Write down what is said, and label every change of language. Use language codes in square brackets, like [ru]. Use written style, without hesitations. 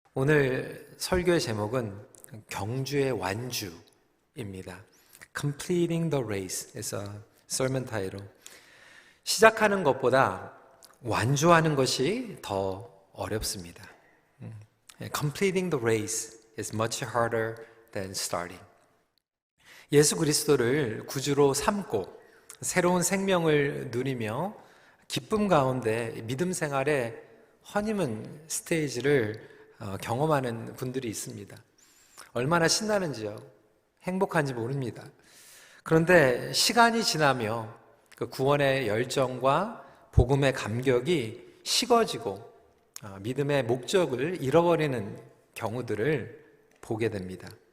[ko] 오늘 설교의 제목은 경주의 완주입니다. [en] Completing the race is a sermon title. [ko] 시작하는 것보다 완주하는 것이 더 어렵습니다. [en] Completing the race is much harder than starting. [ko] 예수 그리스도를 구주로 삼고 새로운 생명을 누리며 기쁨 가운데 믿음 생활의 허니문 스테이지를 경험하는 분들이 있습니다. 얼마나 신나는지요. 행복한지 모릅니다. 그런데 시간이 지나며 그 구원의 열정과 복음의 감격이 식어지고 믿음의 목적을 잃어버리는 경우들을 보게 됩니다.